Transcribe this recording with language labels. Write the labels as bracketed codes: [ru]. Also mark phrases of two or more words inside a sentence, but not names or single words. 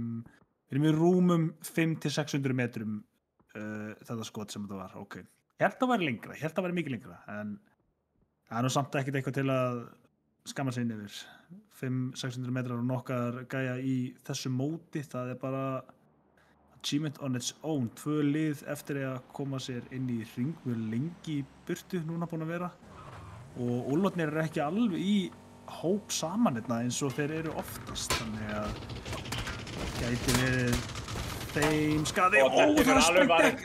[is] Við erum í rúmum 500-600 metrum þetta skot sem þetta var. Ok. Ég held að vera lengra. Ég held að vera mikið lengra. En það nú samt ekkert eitthvað til að skamma sig inn yfir. 500-600 metrar og nokkar gæja í þessu móti. Það bara [en] achievement on its own. [is] 2 lið eftir að koma sér inn í hring. Við erum lengi í burtu núna búin að vera. Og úlfarnir ekki alveg í hóp saman eins og þeir eru oftast, þannig að gæti verið þeim skaði. Það er sprengt ekki.